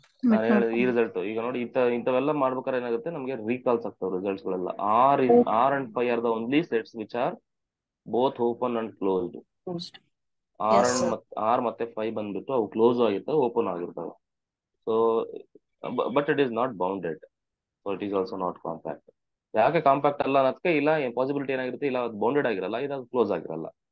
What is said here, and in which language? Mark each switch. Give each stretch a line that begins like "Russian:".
Kannada: ನಾನು ಹೇಳಿದ ಈ ರಿಸಲ್ಟ್ ಈಗ ನೋಡಿ, ಇಂಥವೆಲ್ಲ ಮಾಡ್ಬೇಕಾದ್ರೆ ಏನಾಗುತ್ತೆ, ನಮಗೆ ರೀಕಾಲ್ಸ್ ಆಗ್ತಾವೆ ರಿಸಲ್ಟ್ಸ್ ಗಳೆಲ್ಲ.
English: R and phi are the only sets which are both open and closed. Closed. Yes, sir. R ಮತ್ತೆ phi
Kannada: ಬಂದ್ಬಿಟ್ಟು ಅವು ಕ್ಲೋಸ್ ಆಗಿರ್ತವೆ, ಓಪನ್ ಆಗಿರ್ತವೆ.
English: So but it is not bounded, so it is also not compact.
Kannada: ಯಾಕೆ compact ಅಲ್ಲ ಅನ್ನೋದಕ್ಕೆ ಇಲ್ಲ possibility ಏನಾಗಿರುತ್ತೆ, ಇಲ್ಲ ಅದು ಬೌಂಡೆಡ್ ಆಗಿರಲ್ಲ, ಇದು ಕ್ಲೋಸ್ ಆಗಿರಲ್ಲ.